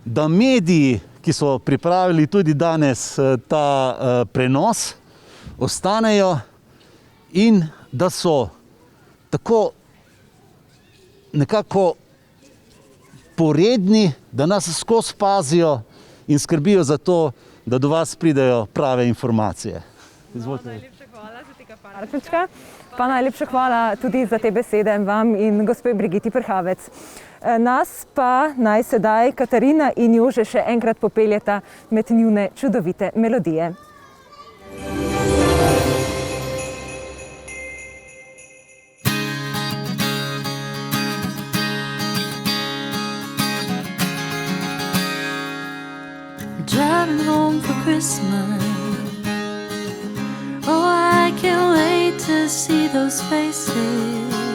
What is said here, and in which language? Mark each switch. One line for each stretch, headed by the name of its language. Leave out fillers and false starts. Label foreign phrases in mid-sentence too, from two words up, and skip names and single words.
Slovenian: da mediji, ki so pripravili tudi danes ta prenos, ostanejo in da so tako nekako poredni, da nas skozi pazijo in skrbijo za to, da do vas pridejo prave informacije. Izvolite. Najlepša hvala za tega parčečka, pa najlepša hvala tudi za te besede vam in gospe Brigiti Prhavec. Nas pa naj sedaj Katarina in Jože še enkrat popeljeta med njune čudovite melodije.
English: Driving home for Christmas. Oh, I can't wait to see those faces.